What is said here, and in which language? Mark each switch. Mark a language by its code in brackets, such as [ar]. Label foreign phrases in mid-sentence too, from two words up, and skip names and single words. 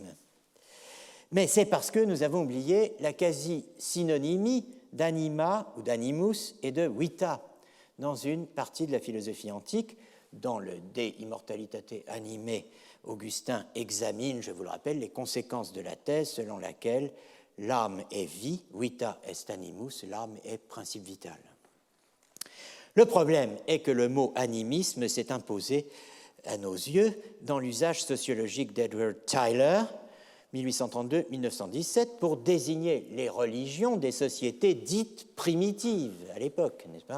[fr] Mais c'est parce que nous avons oublié la quasi-synonymie d'anima ou d'animus et de vita dans une partie de la philosophie antique. Dans le De Immortalitate Animae, Augustin examine, je vous le rappelle, les conséquences de la thèse selon laquelle l'âme est vie, [la] vita est animus, [fr] l'âme est principe vital. Le problème est que le mot animisme s'est imposé à nos yeux dans l'usage sociologique d'Edward Tyler, 1832-1917, pour désigner les religions des sociétés dites primitives à l'époque, n'est-ce pas ?